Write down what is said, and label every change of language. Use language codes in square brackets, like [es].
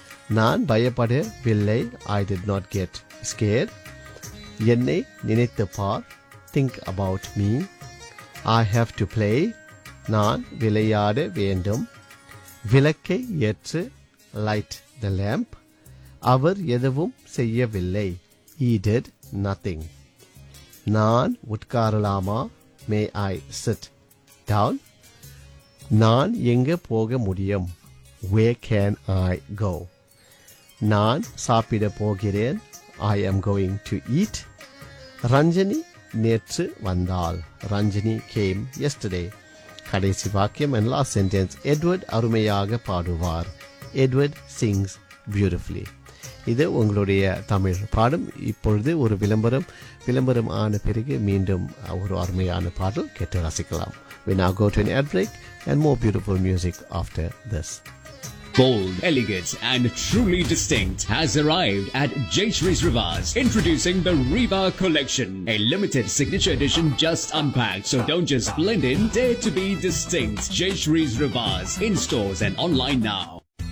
[ta] Naan bayapade villai. [en] I did not get scared. [ta] Enne ninaitthu paar. [en] Think about me. I have to play. [ta] Naan vilaiyaada vendum. விளக்கை ஏற்று, [en] light the lamp. [ta] அவர் எதுவும் செய்யவில்லை, [en] he did nothing. [ta] நான் உட்காரலாமா, [en] may I sit down. [ta] நான் எங்கு போக முடியும், [en] where can I go. [ta] நான் சாப்பிட போகிறேன், [en] I am going to eat. [ta] Ranjani நேற்று வந்தால், ரஞ்சனி [en] came yesterday. [ta] கடைசி வாக்கியம் [en] and last sentence, [ta] Edward அருமையாக பாடுவார். [en] Edward sings beautifully. [ta] இது உங்களுடைய தமிழ் பாடம். இப்பொழுது ஒரு விளம்பரம். விளம்பரம் ஆன பிறகு மீண்டும் ஒரு அருமையான பாடல் கேட்டு ரசிக்கலாம். [en] We now go to an ad break and more beautiful music after this. Bold, elegant and truly distinct has arrived at Jayashree's Rivaz. Introducing the Reva Collection, a limited signature edition just unpacked. So don't just blend in, dare to be distinct. Jayashree's Rivaz, in stores and online now.